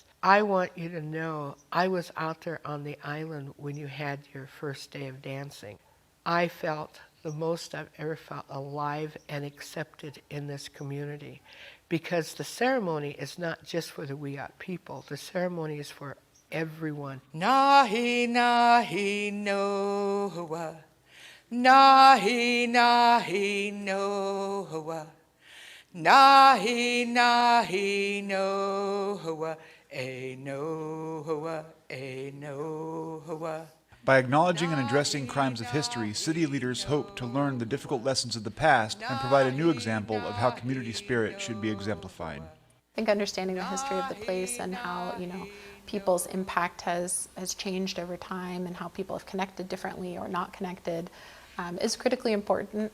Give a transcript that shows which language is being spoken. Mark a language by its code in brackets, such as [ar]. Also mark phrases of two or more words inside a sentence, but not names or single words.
[en] "I want you to know I was out there on the island when you had your first day of dancing. I felt the most I've ever felt alive and accepted in this community, because the ceremony is not just for the Wiyot people. The ceremony is for everyone." Nahi nahi noa, nahi nahi noa, nahi nahi noa, eh noa, eh noa. By acknowledging and addressing crimes of history, city leaders hope to learn the difficult lessons of the past and provide a new example of how community spirit should be exemplified. I think understanding the history of the place and how, people's impact has changed over time and how people have connected differently or not connected is critically important.